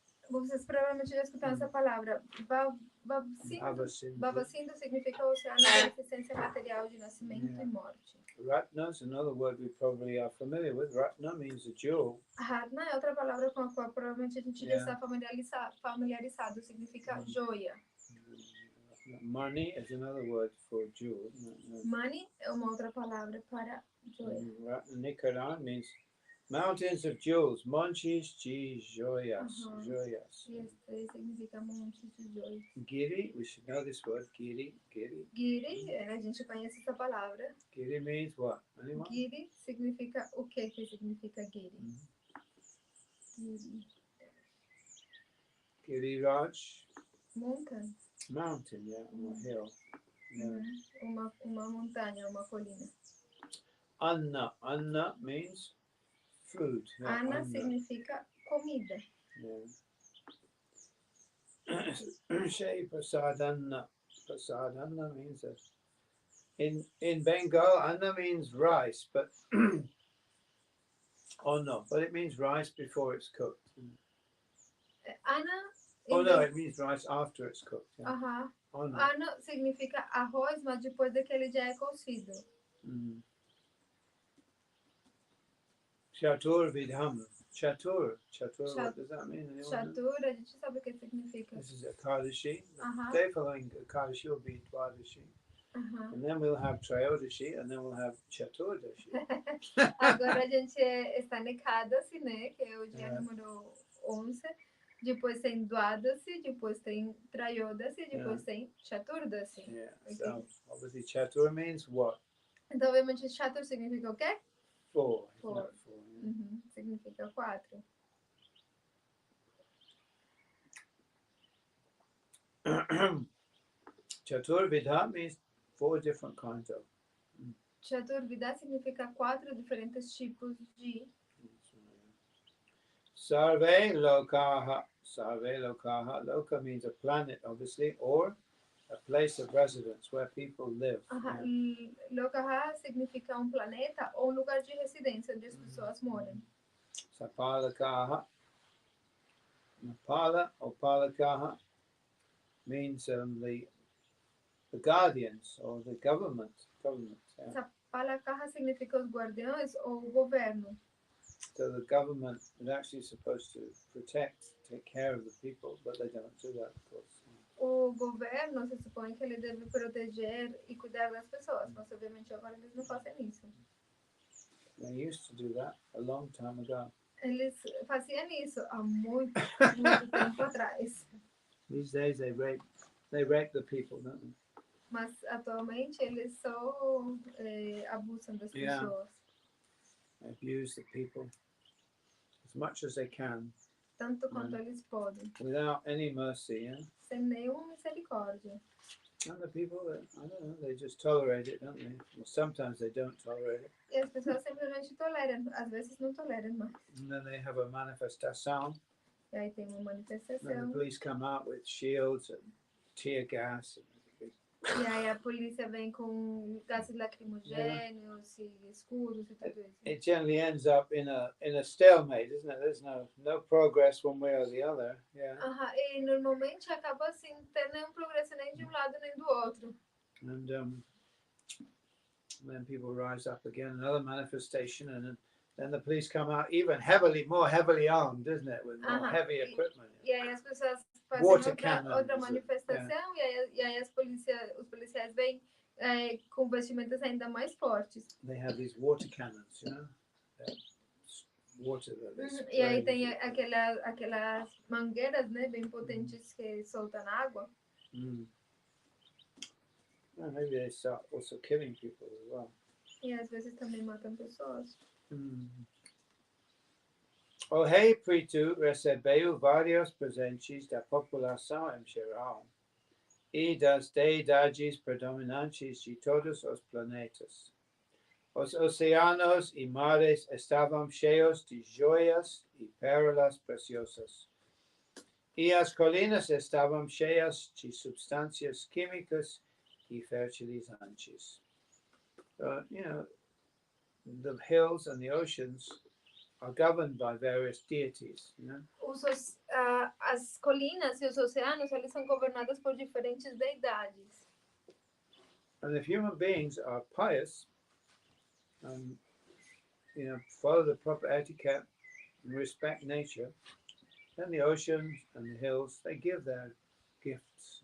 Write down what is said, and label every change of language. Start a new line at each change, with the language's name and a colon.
Portuguese: Vocês provavelmente já escutaram essa palavra.
Sanskrit: Bhava Sindhu.
Portuguese: Bhava Sindhu significa oceano da existência material de nascimento e morte.
English: Ratna is another word we probably are familiar with. Ratna means a jewel.
Portuguese: Ratna é outra palavra com a qual provavelmente a gente já está familiarizado. Significa joia.
English: Money is another word for jewel.
Portuguese: Money é uma outra palavra para joia.
English: Nikaran means mountains of jewels.
Portuguese: Montes de joias. Joias. Este significa montes de joias.
English: Giri, we should know this word. Giri.
Portuguese: Giri, a gente conhece essa palavra.
English: Giri means what? Anyone?
Portuguese: Giri significa o que significa Giri? Giri Raj.
English: Mountain, yeah, a hill. Yeah.
Portuguese: Uma montanha, uma colina.
English: Anna means food. Yeah,
Portuguese: Anna significa comida.
English: Yeah. Shai Prasadanna. Prasadanna means that. In Bengal, Anna means rice, but but it means rice before it's cooked. Anna. It means rice after it's cooked. Yeah.
Portuguese: Anna significa arroz, mas depois daquele já é cozido.
English: Chatur Vidham. Chatur. Chatur, what does that mean? Anyone know?
Portuguese: Chatur, a gente sabe o que significa.
English: This is Akadashi. The Aham, day following Akadashi will be Dwadashi. aham. And then we'll have Trayodashi, and then we'll have Chaturdashi.
Portuguese: Agora a gente está na Ekadasi, né? Que é o dia número 11. Depois tem Dwadasi, depois tem Trayodasi, depois tem Chaturdasi.
English: Yeah. Okay. So obviously Chatur means what?
Portuguese: Então, obviamente, Chatur significa o quê?
English: Four. Four. Not four. Yeah.
Portuguese: Uhum, significa 4.
English: Chaturvidha means 4 different kinds of.
Portuguese: Chaturvida significa 4 diferentes tipos de.
Sanskrit: Sarve Lokaha. Sarve Lokaha.
English: Loka means a planet, obviously, or a place of residence where people live. Yeah.
Portuguese: Lokaha significa planeta ou lugar de residência onde as pessoas moram.
English: Sapalakaha. Napala or Palakaha means the guardians or the government. Yeah.
Portuguese: Sapalakaha significa os guardiões ou o governo.
English: So the government is actually supposed to protect, take care of the people, but they don't do that, of course.
Portuguese: O governo se supõe que ele deve proteger e cuidar das pessoas, mas obviamente agora eles não fazem isso.
English: They used to do that a long time ago.
Portuguese: Eles faziam isso há muito tempo atrás.
English: These days they rape the people, don't they?
Portuguese: Mas atualmente eles só abusam das pessoas.
English: They abuse the people as much as they can.
Portuguese: Tanto quanto eles podem.
English: Without any mercy, yeah?
Portuguese: Sem nenhuma misericórdia.
English: And the people, I don't know, they just tolerate it, don't they? Well, sometimes they don't tolerate it.
Portuguese: E as pessoas simplesmente toleram, às vezes não toleram mais.
English: And then they have a manifestation.
Portuguese: E aí tem uma
English: And
Portuguese: manifestação.
English: the police come out with shields and tear gas.
Portuguese: E aí a polícia vem com gases lacrimogêneos e escudos e tudo isso.
English: It generally ends up in a stalemate, isn't it? There's no progress one way or the other. Yeah.
Portuguese: E normalmente acaba assim, tendo nenhum progresso nem de um lado nem do outro.
English: And then people rise up again, another manifestation, and then the police come out even more heavily armed, isn't it, with more heavy equipment.
Portuguese: E aí as pessoas
English: Water
Portuguese: fazem outra manifestação e aí os policiais vêm com vestimentas ainda mais fortes.
English: They have these water cannons, you know, water that they spray.
Portuguese: E aí tem aquelas mangueiras, né, bem potentes que soltam água.
English: Well, maybe they start also killing people as well.
Portuguese: E às vezes também matam pessoas. O rei Pritu recebeu vários presentes da população em geral e das deidades predominantes de todos os planetas. Os oceanos e mares estavam cheios de joias e pérolas preciosas. E as colinas estavam cheias de substâncias químicas e fertilizantes.
English: So, you know, the hills and the oceans are governed by various deities, you know?
Portuguese: As colinas e os oceanos, eles são governados por diferentes deidades.
English: And if human beings are pious, you know, follow the proper etiquette and respect nature, then the oceans and the hills, they give their gifts.